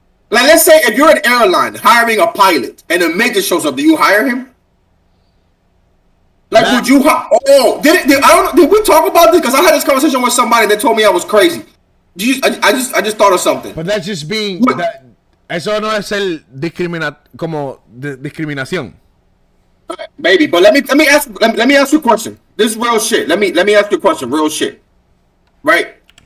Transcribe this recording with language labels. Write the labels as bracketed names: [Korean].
[English] Like, let's say if you're an airline hiring a pilot and a midget shows up, do you hire him? Like, would you? Did we talk about this? Because I had this conversation with somebody that told me I was crazy. I just thought of something. But that's just being. [Spanish] Eso no es el discriminación. [English] Maybe, but let me ask you a question. This is real shit. Let me ask you a question. Real shit. Right?